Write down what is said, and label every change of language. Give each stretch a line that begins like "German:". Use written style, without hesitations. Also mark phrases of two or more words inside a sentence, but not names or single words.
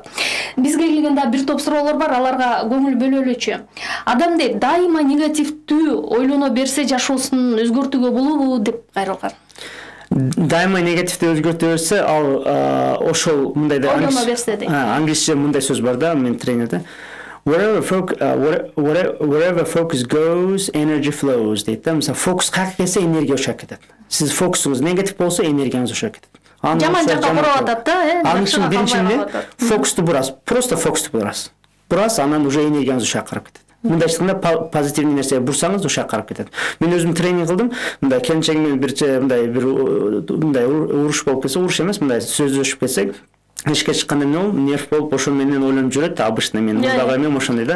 Kyrgyz: Бизге келгенде бир топ суроолор бар, аларга көңүл бөлөлүчү. Адам дейт, дайыма негативдүү ойлоно берсе жашоосун өзгөртүүгө болобу деп кайрылган. Дайыма негативди өзгөртө берсе, ал ошол мындай да ойлоно берсе дейт. Англисче мындай сөз бар да, мен тренерде.
English: Wherever focus goes, energy flows
Kyrgyz: дейт да. Мисалы, фокус каяка келсе, энергия ошо кетет. Сиз фокусуңуз негатив болсо, энергияңыз ошо кетет. Жаман жакка буруп атат да, Анын үчүн биринчиден фокусту бурасыз, просто фокусту бурасыз. Бурасыз, анан уже энергияңыз ошо карап кетет. Мындай айтканда позитивный нерсеге бурсаңыз ошо карап кетет. Мен өзүм тренинг кылдым. Мындай келинчегим менен мындай уруш болуп кетсе, уруш эмес, мындай сөздөшүп кетсек, ишке чыкканда эмне болуп, нерв болуп, ошо менен ойлонуп жүрөт, обычно мен мындагы эме ошондой да.